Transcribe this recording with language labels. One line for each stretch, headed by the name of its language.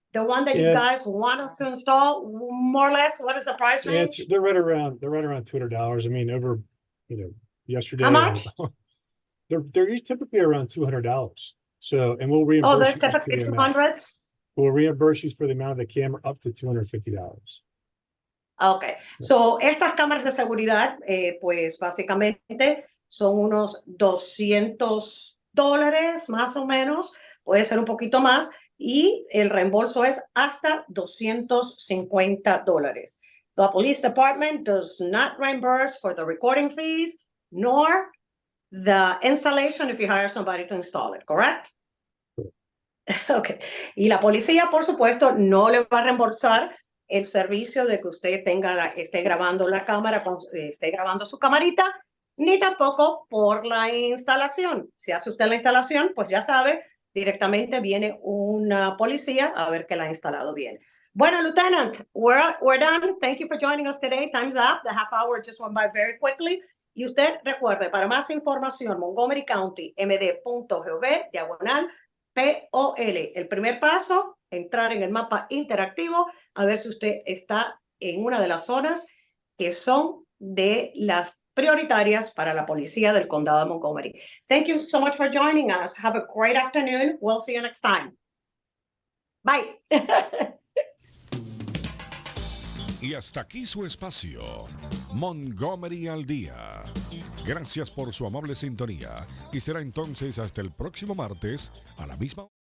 English: The one that you guys want us to install, more or less, what is the price range? They're right around $200. I mean, over, yesterday. How much? They're typically around $200. So, and we'll reimburse. Oh, they're typically 200? We'll reimburse you for the amount of the camera up to $250.
Spanish: Okay, so estas cámaras de seguridad, pues básicamente son unos $200 más o menos, puede ser un poquito más, y el reembolso es hasta $250.
English: The police department does not reimburse for the recording fees, nor the installation if you hire somebody to install it, correct? Okay.
Spanish: Y la policía, por supuesto, no le va a reembolsar el servicio de que usted esté grabando la cámara, esté grabando su camarita, ni tampoco por la instalación. Si hace usted la instalación, pues ya sabe, directamente viene una policía a ver que la ha instalado bien.
English: Bueno, Lieutenant, we're done. Thank you for joining us today. Time's up. The half hour just went by very quickly.
Spanish: Y usted recuerde, para más información, Montgomery County, md.gov/POL. El primer paso, entrar en el mapa interactivo, a ver si usted está en una de las zonas que son de las prioritarias para la policía del condado de Montgomery.
English: Thank you so much for joining us. Have a great afternoon. We'll see you next time. Bye.
Spanish: Y hasta aquí su espacio, Montgomery al Día. Gracias por su amable sintonía y será entonces hasta el próximo martes a la misma